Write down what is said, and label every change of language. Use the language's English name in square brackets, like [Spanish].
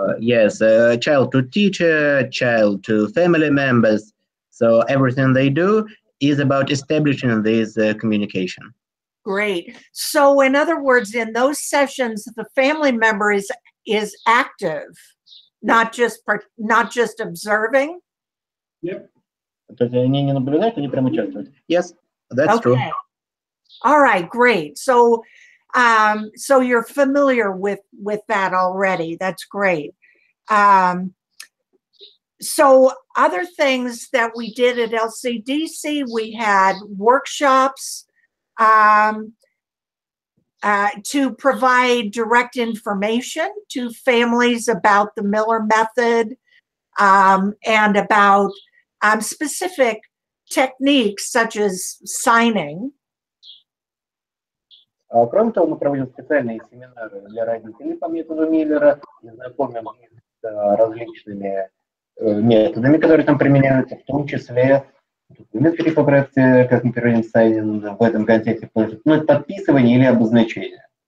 [English] Yes, child to teacher, child to family members. So everything they do is about establishing this communication. Great. So in other words, in those sessions, the family member is active, not just observing. Yep. [Russian] Они не наблюдают, они прямо участвуют. [English] Yes, that's true. All right, great. So so you're familiar with that already. That's great. So other things that we did at LCDC, we had workshops to provide direct information to families about the Miller method, and about specific techniques such as signing. [Russian] Кроме того, мы проводим специальные семинары для родителей по методу Миллера и знакомим их с различными методами, которые там применяются, в том числе методы по практике, как мы переводим сайнинг в этом контексте, ну, это подписывание или обозначение.